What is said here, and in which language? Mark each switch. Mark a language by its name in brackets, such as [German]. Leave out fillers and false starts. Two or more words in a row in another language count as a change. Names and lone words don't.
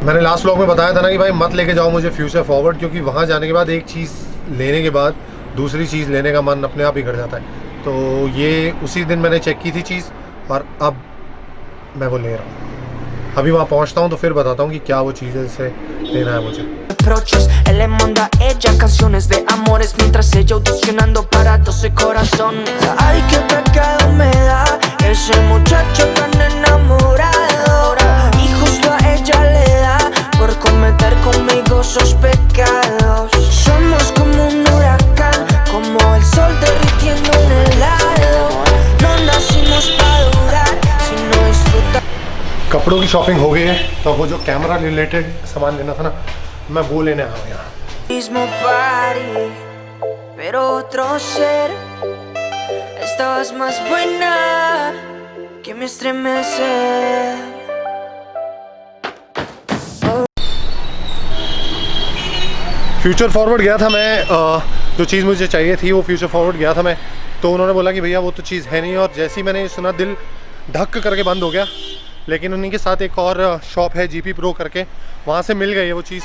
[Hindi] मैंने [English] last vlog [Hindi] में बताया था ना कि भाई मत लेके जाओ मुझे फ्यूचर फॉरवर्ड, क्योंकि वहाँ जाने के बाद एक चीज़ लेने के बाद दूसरी चीज़ लेने का मन अपने आप ही कर जाता है। तो ये उसी दिन मैंने चेक की थी चीज़ और अब मैं वो ले रहा हूँ। अभी वहाँ पहुँचता हूँ तो फिर बताता हूँ कि क्या वो चीज़ है जिसे लेना है मुझे। [Spanish] Él le manda a ella canciones de amores mientras ella audicionando para 12 corazones. Ay, qué pecado me da ese muchacho tan enamorado, y justo a ella le da por cometer conmigo sus pecados. Somos como un huracán, como el sol derritiendo un helado. No nacimos para durar, sino disfrutar. [Hindi] कपड़ों की शॉपिंग हो गई है, तो वो जो [English] camera related [Hindi] सामान लेना था ना, मैं वो लेने आया हूँ यहाँ। [Spanish] Mismo party, pero otro ser. Estabas más buena que me estremece. [Hindi] फ्यूचर फॉरवर्ड गया था मैं, जो चीज़ मुझे चाहिए थी वो फ्यूचर फॉरवर्ड गया था मैं, तो उन्होंने बोला कि भैया वो तो चीज़ है नहीं, और जैसे ही मैंने सुना दिल धक्क करके बंद हो गया। लेकिन उन्हीं के साथ एक और शॉप है GP Pro करके, वहाँ से मिल गई है वो चीज़।